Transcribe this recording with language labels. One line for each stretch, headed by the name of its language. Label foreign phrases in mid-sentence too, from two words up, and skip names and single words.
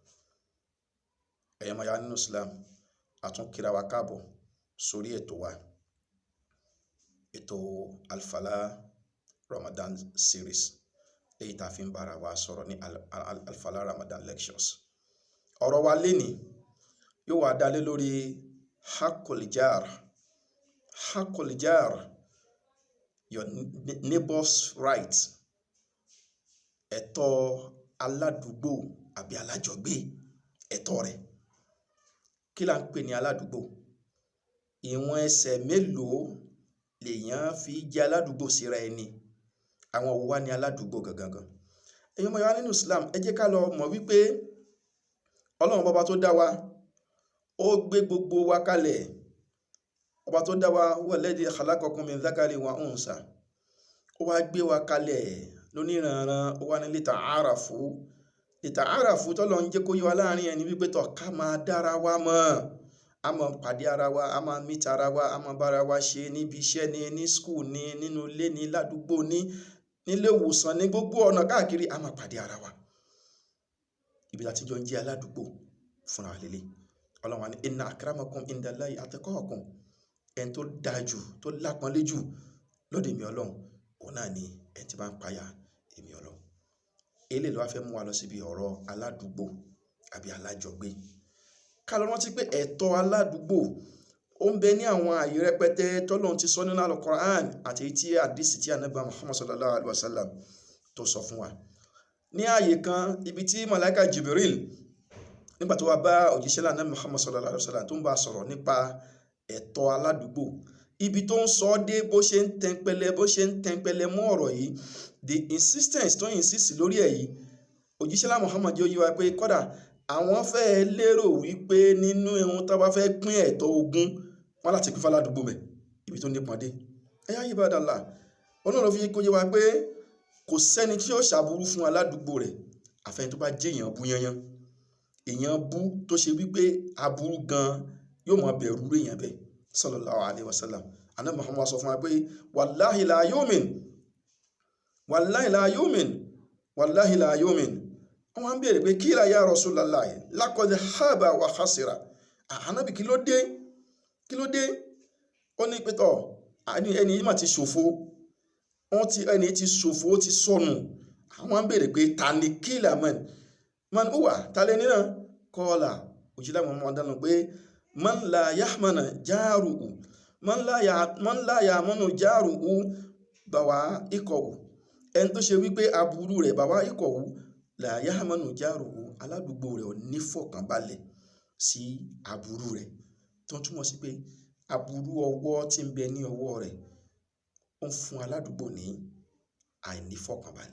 Yoruba: Ẹ̀yọ́ mọ̀ ya nínú Islam, a tún kíra wa káàbọ̀ sórí ètò wa, ètò Al-Falah Ramadan series, èyí tá a fi ń bára wa sọ̀rọ̀ ní Al-Falah Ramadan lectures. Ọ̀rọ̀ wa lénìí yóò wá dálé lórí
Arabic: haqqul jar. Haqqul jar,
English: your neighbor's right.
Yoruba: Ẹ̀tọ́ aládùúgbò àbí alájọgbé, ẹ̀tọ́ rẹ̀. Kí la ń pè ní aládùúgbò? Ìwọ̀n ẹsẹ̀ mélòó lèèyàn fi jẹ́ aládùúgbò síra ẹni? Àwọn wo wá ní aládùúgbò gangan? Ẹ̀yin ọmọ wa nínú Islam, ẹ jẹ́ ká lọ mọ̀ wípé Ọlọ́run bàbá tó dá wa, ó gbé gbogbo wa kalẹ̀. Ọba tó dá wa,
Arabic: huwa alladhi khalaqakum min dhakarin wa unsa.
Yoruba: Ó wá gbé wa kalẹ̀ lóníranran, ó wá ní lita'arafu. Lita'arafu tọ́lọ́ ń jẹ́ kó yé wa láàrin ẹni wípé tọ́ ká máa dára wa mọ̀. A máa pàdé ara wa, a máa meet ara wa, a máa bára wa ṣe níbi iṣẹ́ ni, ní school ni, nínú ilé ni, ládùúgbò ni, nílé ìwòsàn ní, gbogbo ọ̀nà káàkiri a máa pàdé ara wa. Ibi láti jọ ń jẹ́ aládùúgbò fúnra wa lélẹ̀. Ọlọ́run wa ní
Arabic: inna akramakum indallahi atqakum.
Yoruba: Ẹni tó dáa jù, tó lápọ́nlé jù lọ́dọ̀ èmi Ọlọ́run, òun náà ni ẹni tí bá ń páyà èmi Ọlọ́run. Eléyìí ló wá fẹ́ mú wa lọ síbi ọ̀rọ̀ aládùúgbò àbí alájọgbé. Ká lọ rántí pé ẹ̀tọ́ aládùúgbò ó ń bẹ ní àwọn àyè rẹpẹtẹ tọ́lọ́run ti sọ nínú Al-Qur'an àti tí àdísì tí Ànábì Muhammad
Arabic: sallallahu alaihi wasallam
Yoruba: tó sọ fún wa. Ní àyè kan, ibi tí Màláíkà Jibril nígbà tó wá bá òjíṣẹ́ Ànábì Muhammad
Arabic: sallallahu alaihi wasallam
Yoruba: tó ń bá sọ̀rọ̀ nípa ẹ̀tọ́ aládùúgbò, ibi tó ń sọ dé bó ṣe ń tẹnpẹlẹ mọ́ ọ̀rọ̀ yìí,
English: the insistence
Yoruba: tó insist lórí ẹ̀ yìí, òjíṣẹ́ Muhammad jẹ́ ó yé wa pé kódà àwọn fẹ́ lérò wípé nínú ohun tó bá fẹ́ pín ẹ̀tọ́ ogún wọn láti pín fáládùúgbò bẹ̀, ibi tó nípọn dé. Ẹ̀yà ibadallah, Ọlọ́run ló fi kó yé wa pé kò sẹ́ni tí ó ṣàbúrú fún aládùúgbò rẹ̀ àfẹ́ni tó bá jẹ́ èèyàn bú yanyan. Èèyàn bú tó ṣe wípé aburú gan yóò máa bẹ̀rù èèyàn bẹ̀
Arabic: sallallahu alaihi wasallam.
Yoruba: Ànábì Muhammad sọ fún wa pé
Arabic: wallahi la yu'min, wallahi la yu'min, wallahi la yu'min.
Yoruba: Wọ́n wá ń bèèrè pé
Arabic: kíla ya Rasulullah laqad khaba wa khasira.
Yoruba: Ànábì kí ló dé? Kí ló dé? Ó ní pé tọ́ ẹni yìí mà ti ṣòfò. Ẹni ti ṣòfò, ó ti sọnù. Àwọn ń bèèrè pé ta ni
Arabic: kíla man huwa,
Yoruba: ta lẹ́ni náà? Qala, òjíṣẹ́ Muhammad dáná pé
Arabic: man la yahmana jaruhu, man la yamanu jaruhu bawa'iqahu.
Yoruba: Ẹni tó ṣe wípé aburú rẹ̀
Arabic: bawa'iqahu la yahmanu jaruhu,
Yoruba: aládùúgbò rẹ̀ ò ní fọkànbalẹ̀ sí aburú rẹ̀. Tó túmọ̀ sí pé aburú ọwọ́ tí ń bẹ ní ọwọ́ rẹ̀ ó ń fún aládùúgbò ní àìní fọkànbalẹ̀.